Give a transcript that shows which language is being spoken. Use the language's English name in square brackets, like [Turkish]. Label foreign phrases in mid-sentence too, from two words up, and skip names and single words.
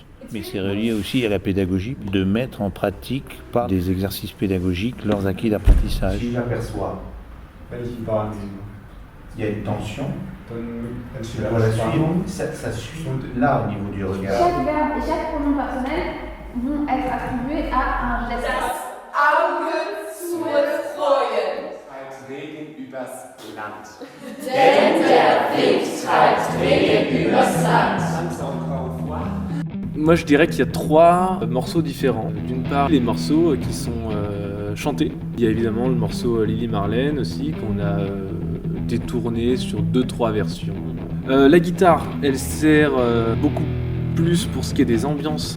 [French] Mais c'est relié aussi à la pédagogie, de mettre en pratique par des exercices pédagogiques leurs acquis d'apprentissage. Si j'aperçois, il y a une tension, la relation, ça suit là au niveau du regard. Chaque verbe et chaque pronom personnel vont être attribués à un geste. [German] Auge zu freuen. Treibt Regen übers Land. Denn der Wind treibt Regen übers Land. [French] Moi je dirais qu'il y a 3 morceaux différents. D'une part les morceaux qui sont chantés. Il y a évidemment le morceau Lili Marlène aussi qu'on a détourné sur 2-3 versions. La guitare elle sert beaucoup plus pour ce qui est des ambiances.